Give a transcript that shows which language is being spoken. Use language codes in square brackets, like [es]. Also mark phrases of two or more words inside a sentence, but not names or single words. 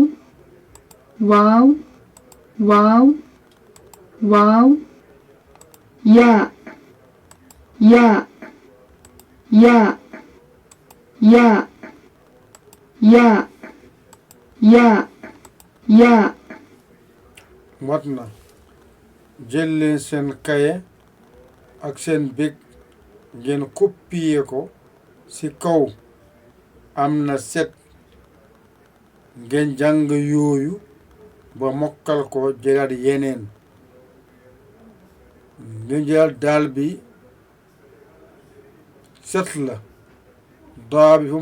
[ar] واو. واو. واو. يا. يا. يا. يا. يا. يا. يا. [wo] mot na jël leen seen kaye ak seen big ngeen copier ko ci kaw am na set ngeen jàng yooyu ba mokkal ko jëlaat yeneen ngeen jël daal bi 7 la daa bi fu